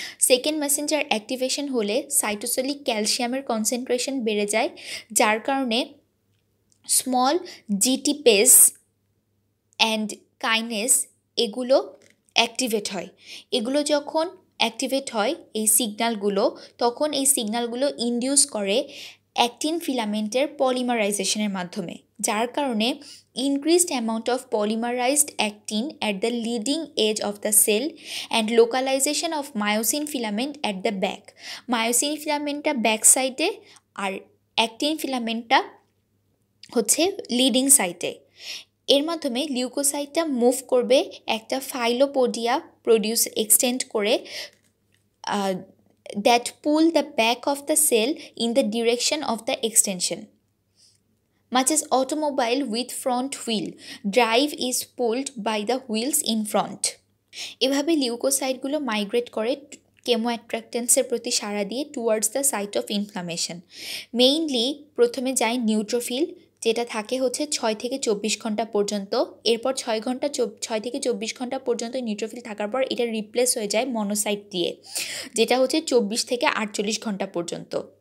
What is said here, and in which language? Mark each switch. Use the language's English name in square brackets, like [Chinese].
[Bangla] Second Messenger activation হলে cytosolic ক্যালসিয়ামের concentration বেড়ে যায়, যার কারণে স্মল জিটিপেজ অ্যান্ড কাইনেস এগুলো অ্যাক্টিভেট হয়। এগুলো যখন অ্যাক্টিভেট হয় এই সিগন্যালগুলো, তখন এই সিগন্যালগুলো ইনডিউস করে অ্যাক্টিন ফিলামেন্টের পলিমারাইজেশনের মাধ্যমে, যার কারণে [English] increased amount of polymerized actin at the leading edge of the cell and localization of myosin filament at the back. [Bangla] Myosin filamentটা back সাইডে আর অ্যাক্টিন ফিলামেন্টটা হচ্ছে লিডিং সাইডে। এর মাধ্যমে লিউকোসাইটটা মুভ করবে একটা ফাইলোপোডিয়া প্রডিউস এক্সটেন্ড করে [English] that pull the back of the cell in the direction of the extension. Much as automobile with front wheel, drive is pulled by the wheels in front. [Bangla] এভাবে লিউকোসাইটগুলো migrate করে chemo অ্যাট্রাক্টেন্সের প্রতি সাড়া দিয়ে [English] Towards the site of inflammation. [Bangla] Mainly প্রথমে যায় neutrophil, যেটা থাকে হচ্ছে 6 থেকে 24 ঘন্টা পর্যন্ত। এরপর 6 থেকে 24 ঘন্টা পর্যন্ত নিউট্রোফিল থাকার পর এটা রিপ্লেস হয়ে যায় মনোসাইট দিয়ে, যেটা হচ্ছে 24 থেকে 48 ঘন্টা পর্যন্ত।